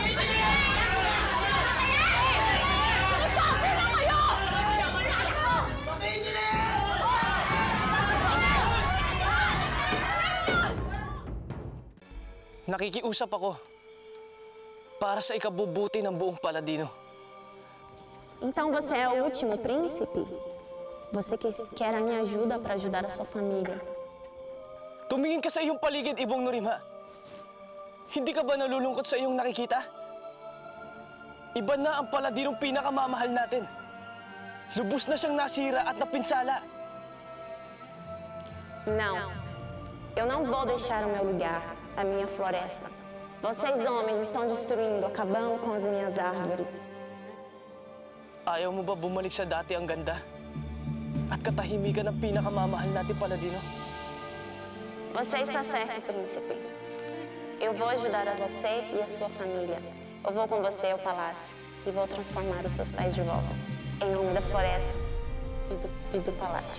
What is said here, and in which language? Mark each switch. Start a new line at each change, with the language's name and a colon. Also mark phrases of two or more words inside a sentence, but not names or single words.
Filipino: Sabi na kayo! Pakihin niyo na! Nakikiusap ako. para sa ikabubuti ng buong Paladino.
Portuguese: Então você é o último príncipe? Você que quer a minha ajuda para ajudar a sua família.
Filipino: Tumingin ka sa iyong paligid, Ibong Norimha. Hindi ka ba nalulungkot sa iyong nakikita? Iba na ang Paladinong pinakamamahal natin. Lubos na siyang nasira at napinsala.
Portuguese: Não, eu não vou deixar o meu lugar, a minha floresta. Vocês, homens, estão destruindo, acabando com as minhas árvores.
Filipino: Ayaw mo ba bumalik sa dati ang ganda? At katahimikan ng pinakamamahal natin Paladino?
Portuguese: Você está certo, príncipe. Eu vou ajudar a você e a sua família. Eu vou com você ao palácio e vou transformar os seus pais de volta. Em nome da floresta e do palácio.